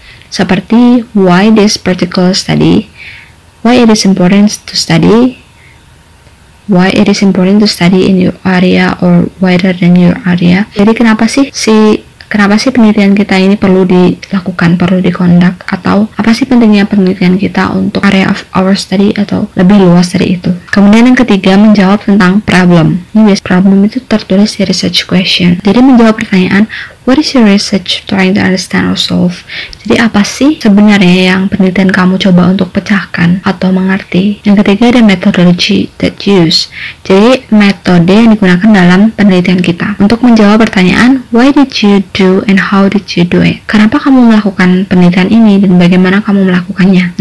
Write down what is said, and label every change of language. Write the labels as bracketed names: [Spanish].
[English] Seperti why this particular study, why it is important to study, why it is important to study in your area or wider than your area. [Indonesian] Jadi kenapa sih penelitian kita ini perlu dilakukan, perlu dikondak, atau apa sih pentingnya penelitian kita untuk [English] area of our study [Indonesian] atau lebih luas dari itu. Kemudian yang ketiga, menjawab tentang problem. Ini problem itu tertulis di research question. Jadi menjawab pertanyaan, [English] what is your research trying to understand or solve? [Indonesian] Jadi apa sih sebenarnya yang penelitian kamu coba untuk pecahkan atau mengerti? Yang ketiga ada [English] methodology that use. [Indonesian] Jadi metode yang digunakan dalam penelitian kita untuk menjawab pertanyaan, [English] why did you do and how did you do it? [Indonesian] Kenapa kamu melakukan penelitian ini dan bagaimana kamu melakukannya?